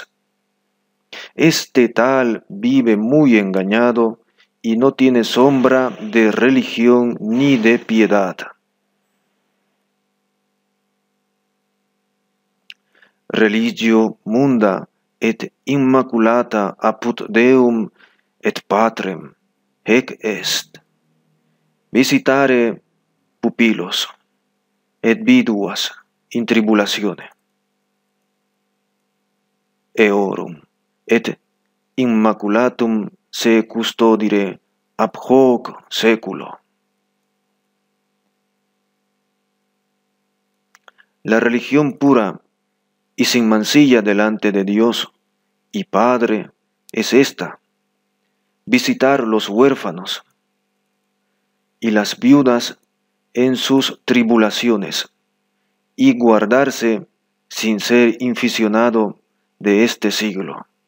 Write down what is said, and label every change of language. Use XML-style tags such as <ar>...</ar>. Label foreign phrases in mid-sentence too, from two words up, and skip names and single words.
<es>Este tal vive muy engañado y no tiene sombra de religión ni de piedad.</es> <la>Religio munda et immaculata apud Deum et Patrem, hec est. Visitare pupilos et viduas in tribulatione. Eorum et immaculatum se custodire ab hoc seculo.</la> <es>La religión pura y sin mancilla delante de Dios y Padre es esta: visitar los huérfanos y las viudas en sus tribulaciones y guardarse sin ser inficionado de este siglo.</es>